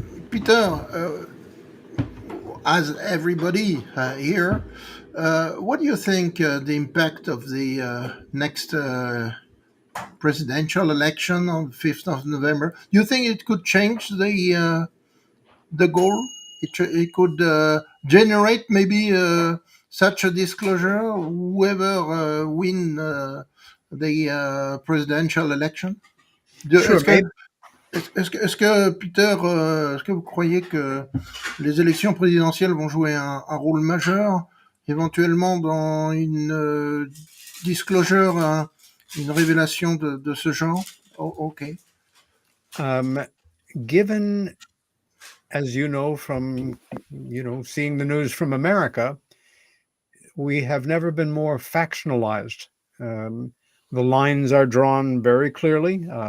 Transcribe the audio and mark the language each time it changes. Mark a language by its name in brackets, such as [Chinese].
[English] Peter, as everybody here, what do you think the impact of the next presidential election on the 5th of November? Do you think it could change the goal? It could generate maybe such a disclosure, whoever win the presidential election? [French] Est-ce que Peter, est-ce que vous croyez que les élections présidentielles vont jouer un rôle majeur, éventuellement dans une disclosure, une révélation de ce genre? [English] Okay. Given, as you know, from seeing the news from America, we have never been more factionalized. The lines are drawn very clearly.